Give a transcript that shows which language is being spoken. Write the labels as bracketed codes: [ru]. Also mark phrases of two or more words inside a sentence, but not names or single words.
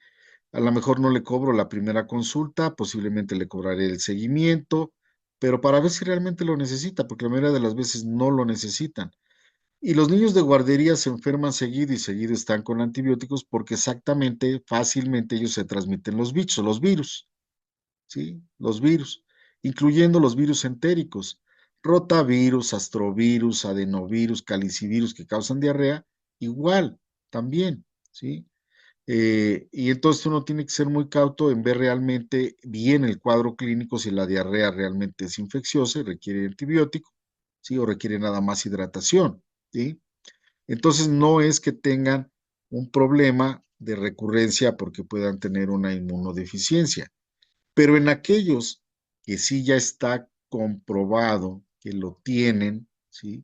[es] A lo mejor no le cobro la primera consulta, posiblemente le cobraré el seguimiento, pero para ver si realmente lo necesita, porque la mayoría de las veces no lo necesitan. Y los niños de guardería se enferman seguido y seguido están con antibióticos porque exactamente, fácilmente ellos se transmiten los bichos, los virus, ¿sí? Los virus, incluyendo los virus entéricos, rotavirus, astrovirus, adenovirus, calicivirus que causan diarrea, igual, también, ¿sí? Y entonces uno tiene que ser muy cauto en ver realmente bien el cuadro clínico, si la diarrea realmente es infecciosa y requiere antibiótico, ¿sí? O requiere nada más hidratación, ¿sí? Entonces no es que tengan un problema de recurrencia porque puedan tener una inmunodeficiencia, pero en aquellos que sí ya está comprobado que lo tienen, ¿sí?